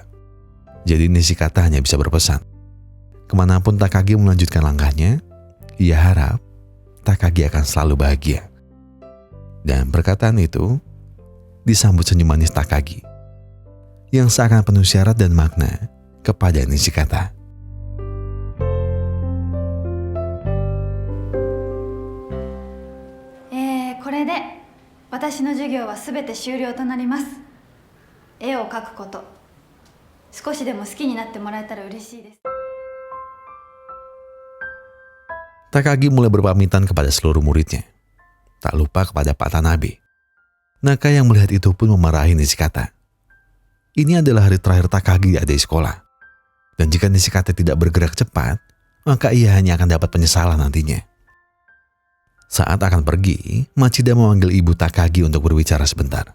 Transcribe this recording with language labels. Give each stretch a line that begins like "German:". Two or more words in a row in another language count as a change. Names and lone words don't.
Indonesian: Jadi Nishikata hanya bisa berpesan, kemanapun Takagi melanjutkan langkahnya, ia harap Takagi akan selalu bahagia. Dan perkataan itu disambut senyum manis Takagi yang seakan penuh syarat dan makna kepada Nishikata.
Japanese: Eh, これで私の授業はすべて終了となります。絵を描くこと、少しでも好きになってもらえたら嬉しいです。
Indonesian: Takagi mulai berpamitan kepada seluruh muridnya. Tak lupa kepada Pak Tanabe. Naka yang melihat itu pun memarahi Nishikata. Ini adalah hari terakhir Takagi ada di sekolah. Dan jika Nishikata tidak bergerak cepat, maka ia hanya akan dapat penyesalan nantinya. Saat akan pergi, Machida memanggil ibu Takagi untuk berbicara sebentar.